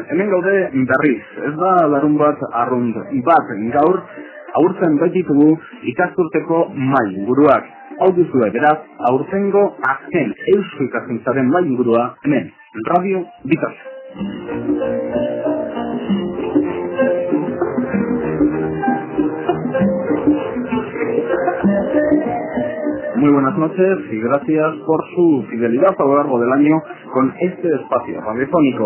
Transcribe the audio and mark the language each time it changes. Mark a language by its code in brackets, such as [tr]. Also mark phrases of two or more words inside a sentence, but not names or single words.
[eu] Hemen gaude berriz, ez da larun bat arrunt bat gaur, aurten baititugu ikasturteko mai inguruak. Hau duzue, beraz, aurtengo azken eusko ikaskuntzaren mai ingurua, hemen, Radio Vitoria. [es] Muy buenas noches y gracias por su fidelidad a lo largo del año con este espacio radiofónico.